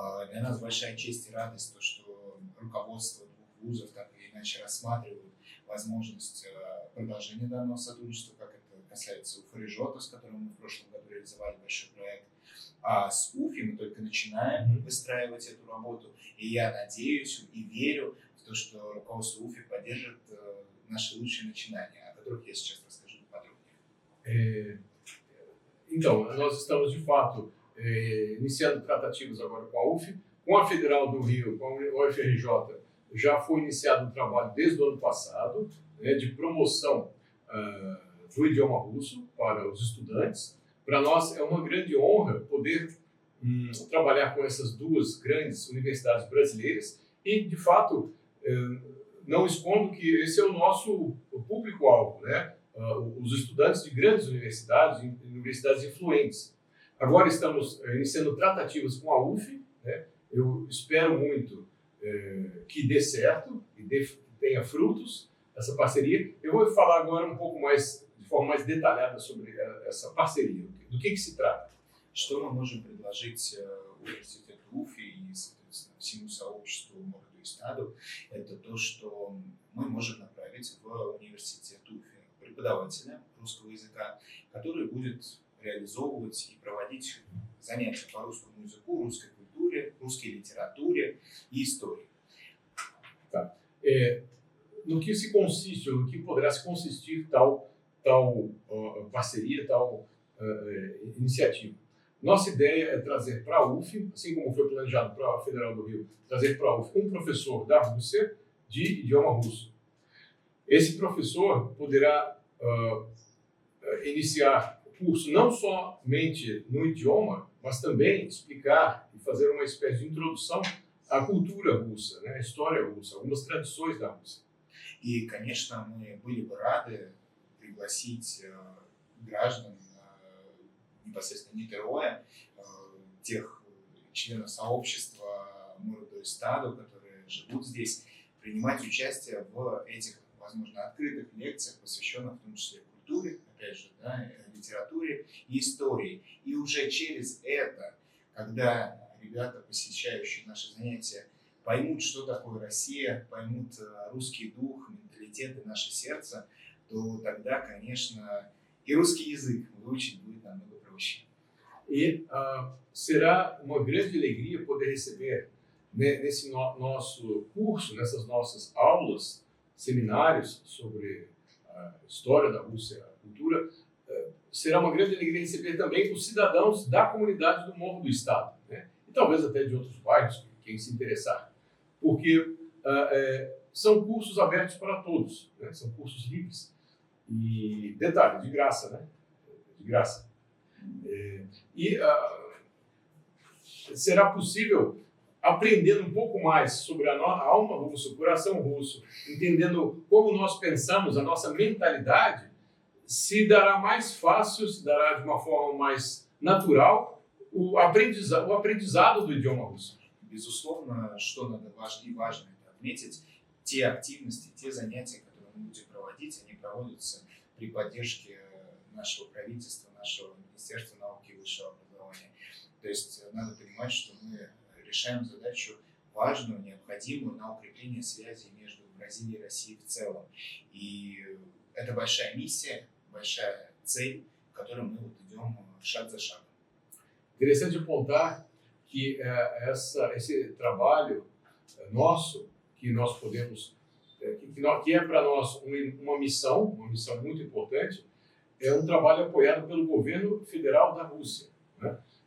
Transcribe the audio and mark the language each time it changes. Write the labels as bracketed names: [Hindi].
[Russian] Для нас большая честь и радость, то, что руководство двух вузов так или иначе рассматривают возможность продолжения данного сотрудничества, как это касается УФРЖ, с которым мы в прошлом году реализовали большой проект. А с УФИ мы только начинаем выстраивать эту работу, и я надеюсь и верю в то, что руководство УФИ поддержит наши lучшие начинания, о которых я сейчас расскажу подробнее. [Portuguese] Então, nós estamos de fato iniciando tratativas agora com a UF, com a Federal do Rio, com a UFRJ. Já foi iniciado um trabalho desde o ano passado, né, de promoção do idioma russo para os estudantes. Para nós é uma grande honra poder trabalhar com essas duas grandes universidades brasileiras e, de fato, não escondo que esse é o nosso público-alvo, né? Os estudantes de grandes universidades, universidades influentes. Agora estamos iniciando tratativas com a UF, né? Eu espero muito que dê certo e tenha frutos essa parceria. Eu vou falar agora um pouco mais, de forma mais detalhada sobre essa parceria. Do que se trata? [Russian] Что мы можем предложить университету УФИ и, соответственно, всему сообществу Морду и Стаду, это то, что мы можем направить в университет УФИ преподавателя русского языка, который будет реализовывать и проводить занятия по русскому языку, русской культуре, русской литературе и истории. [Portuguese] Tá. No que se consiste, ou no que poderá se consistir tal parceria, tal iniciativa? Nossa ideia é trazer para a UF, assim como foi planejado para a Federal do Rio, trazer para a UF um professor da Rússia de idioma russo. Esse professor poderá iniciar o curso não somente no idioma, mas também explicar e fazer uma espécie de introdução à cultura russa, né, à história russa, algumas tradições da Rússia. [Russian] И, конечно, мы были бы рады пригласить граждан, непосредственно НИТРО, тех членов сообщества Морду и Стаду, которые живут здесь, принимать участие в этих, возможно, открытых лекциях, посвященных в том числе культуре, опять же, да, литературе и истории. И уже через это, когда ребята, посещающие наши занятия, поймут, что такое Россия, поймут русский дух, менталитет и наше сердце, то тогда, конечно, и русский язык выучить будет намного проще. [Portuguese] E será uma grande alegria poder receber, né, nesse nosso curso, nessas nossas aulas, seminários sobre a história da Rússia, a cultura, será uma grande alegria receber também os cidadãos da comunidade do Morro do Estado, né? E talvez até de outros bairros, quem se interessar. Porque são cursos abertos para todos, né? São cursos livres. E, detalhe, de graça, né? De graça. Será possível, aprendendo um pouco mais sobre a alma russa, o coração russo, entendendo como nós pensamos, a nossa mentalidade, se dará mais fácil, se dará de uma forma mais natural o aprendizado do idioma russo. [Russian] Безусловно, что надо важно это отметить, те активности, те занятия, которые мы будем проводить, они проводятся при поддержке нашего правительства, нашего Министерства науки и высшего образования. То есть надо понимать, что мы решаем задачу важную, необходимую на укрепление связи между Бразилией и Россией в целом. И это большая миссия, большая цель, к которой мы вот идем шаг за шагом. [Portuguese] Interessante apontar que esse trabalho nosso, que nós podemos, que é para nós uma missão muito importante, é um trabalho apoiado pelo governo federal da Rússia, né?